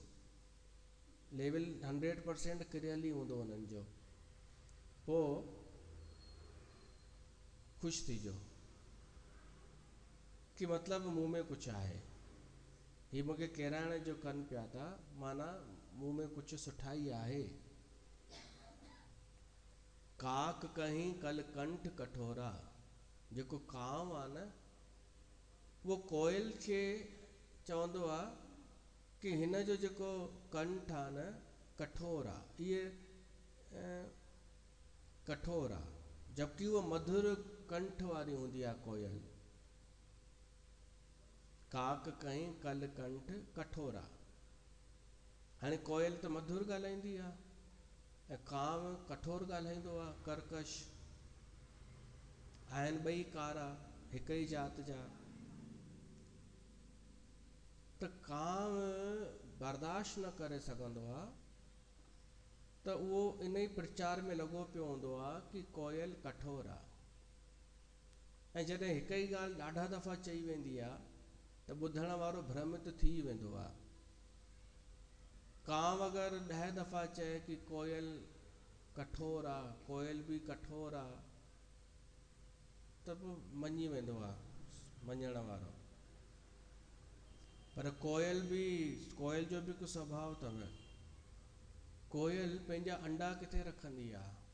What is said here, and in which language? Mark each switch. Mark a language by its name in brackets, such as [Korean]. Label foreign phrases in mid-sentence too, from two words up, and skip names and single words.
[Sindhi] लेवल 100% किरियल ई हूंदो उन्हनि जो, पोइ ख़ुशि थीजो कि मतिलबु मूं में कुझु आहे, ही मूंखे किराइण जो कनि पिया था, माना मूं में कुझु सुठाई आहे। [Awadhi] काक कहीं कल कंठ कठोरा, [Sindhi] जेको कांव आहे न, उहो कोयल खे चवंदो आहे कि हिन जो जेको कंठ आहे न कठोर आहे, इहे कठोर आहे, जबकि उहो मधुर कंठ वारी हूंदी आहे कोयल। [Awadhi] काक कहीं कल कंठ कठोरा, [Sindhi] हाणे कोयल त मधुर ॻाल्हाईंदी आहे ऐं कांव कठोर ॻाल्हाईंदो आहे, कर्कश। आहिनि ॿई कारा, हिक ई जात जा। त कांव बर्दाश्त न करे सघंदो आहे, त उहो इन ई प्रचार में लॻो पियो हूंदो आहे कि कोयल कठोर आहे। ऐं जॾहिं हिक ई ॻाल्हि ॾाढा दफ़ा चई वेंदी आहे त ॿुधण वारो भ्रमित थी वेंदो आहे। कांव अगरि 10 दफ़ा चए कि कोयल कठोर आहे, कोयल बि कठोर आहे, त पोइ मञी वेंदो आहे मञण वारो। पर कोयल जो बि हिकु स्वभाव अथव, कोयल पंहिंजा अंडा किथे रखंदी आहे?